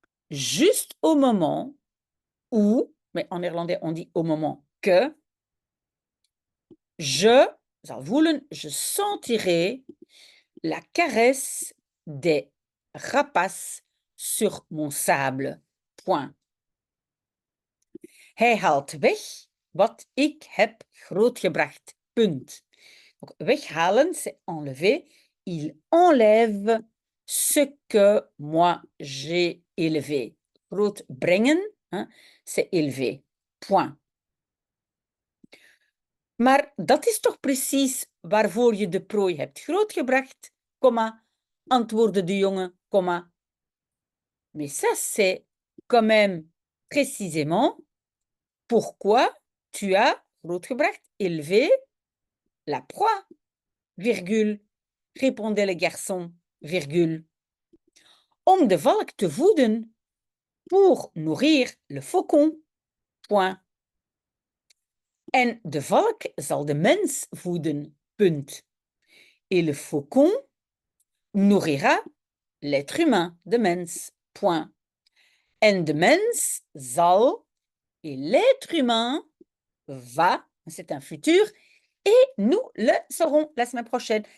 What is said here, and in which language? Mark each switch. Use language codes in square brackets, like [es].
[fr] Juste au moment où, mais en néerlandais on dit au moment que, [nl] je zal voelen, [fr] je sentirai la caresse des rapaces sur mon sable. Point. [nl] Hij haalt weg wat ik heb grootgebracht. Punt. [fr] Donc, weghalen, c'est enlever. Il enlève ce que moi j'ai élevé. Grootbrengen, hein, c'est élevé, point. [nl] Maar dat is toch precies waarvoor je de prooi hebt grootgebracht, comma, antwoordde de jongen, comma. [fr] Mais ça, c'est quand même précisément pourquoi tu as grootgebracht, élevé, la proie, virgule, répondait le garçon, virgule. [nl] Om de valk te voeden, [fr] pour nourrir le faucon, point. [nl] En de valk zal de mens voeden, punt. [fr] Et le faucon nourrira l'être humain, de mens, point. [nl] En de mens zal, [fr] et l'être humain va, c'est un futur, et nous le saurons la semaine prochaine.